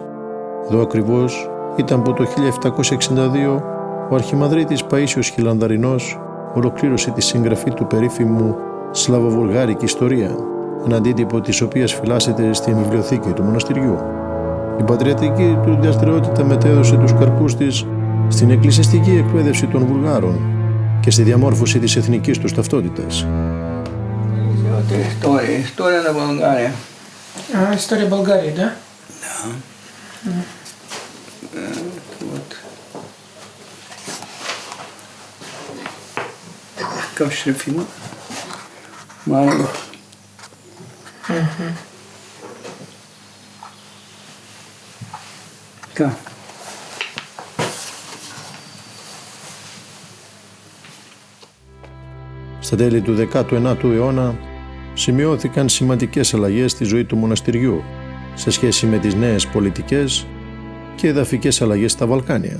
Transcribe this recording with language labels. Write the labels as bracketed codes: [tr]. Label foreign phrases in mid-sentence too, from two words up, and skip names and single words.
[el] Εδώ ακριβώς ήταν που το 1762 ο αρχιμανδρίτης Παΐσιος Χιλανδαρινός ολοκλήρωσε τη συγγραφή του περίφημου «Σλαβοβουλγάρικη Ιστορία», ένα αντίτυπο της οποίας φυλάσσεται στην βιβλιοθήκη του μοναστηριού. Η πατριωτική του δραστηριότητα μετέδωσε τους καρπούς της στην εκκλησιαστική εκπαίδευση των Βουλγάρων και στη διαμόρφωση της εθνικής τους ταυτότητας. [ru] История на Болгарии. История Болгарии, да? Да. Вот. Такой шрифт. Маленький. Как? [el] Στα τέλη του 19ου αιώνα σημειώθηκαν σημαντικές αλλαγές στη ζωή του μοναστηριού σε σχέση με τις νέες πολιτικές και εδαφικές αλλαγές στα Βαλκάνια.